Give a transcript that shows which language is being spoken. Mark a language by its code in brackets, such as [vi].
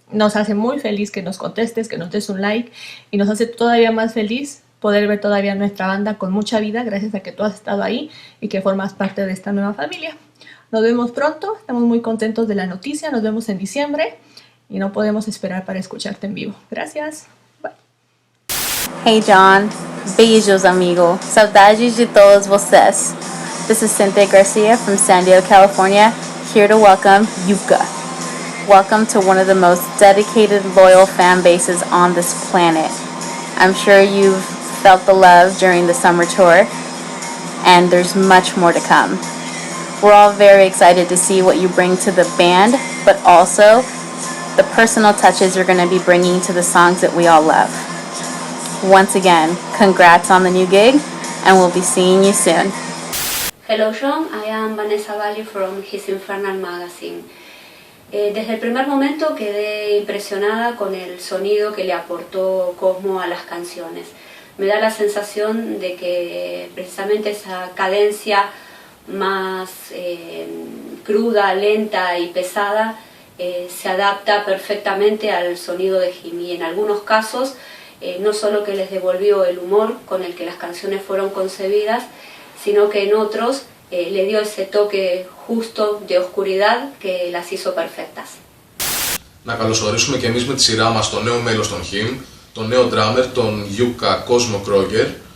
[es] Nos hace muy feliz que nos contestes, que nos des un like y nos hace todavía más feliz poder ver todavía nuestra banda con mucha vida gracias a que tú has estado ahí y que formas parte de esta nueva familia. Nos vemos pronto, estamos muy contentos de la noticia, nos vemos en diciembre y no podemos esperar para escucharte en vivo. Gracias. Bye. [pt] Hey John, beijos amigo, saudades de todos vocês. [en] This is Cynthia Garcia from San Diego, California, here to welcome Yuka. Welcome to one of the most dedicated, loyal fan bases on this planet. I'm sure you've felt the love during the summer tour, and there's much more to come. We're all very excited to see what you bring to the band, but also the personal touches you're going to be bringing to the songs that we all love. Once again, congrats on the new gig, and we'll be seeing you soon. Hello John, I am Vanessa Valli from His Infernal Magazine. [es] Desde el primer momento quedé impresionada con el sonido que le aportó Cosmo a las canciones. Me da la sensación de que precisamente esa cadencia más cruda, lenta y pesada se adapta perfectamente al sonido de Him y en algunos casos no solo que les devolvió el humor con el que las canciones fueron concebidas, sino que en otros le dio ese toque justo de oscuridad que las hizo perfectas. [el] Να καλωσορίσουμε και εμείς με τη σειρά μας το νέο μέλος των Him, τον νέο drummer, τον Yuka Cosmo Kroger.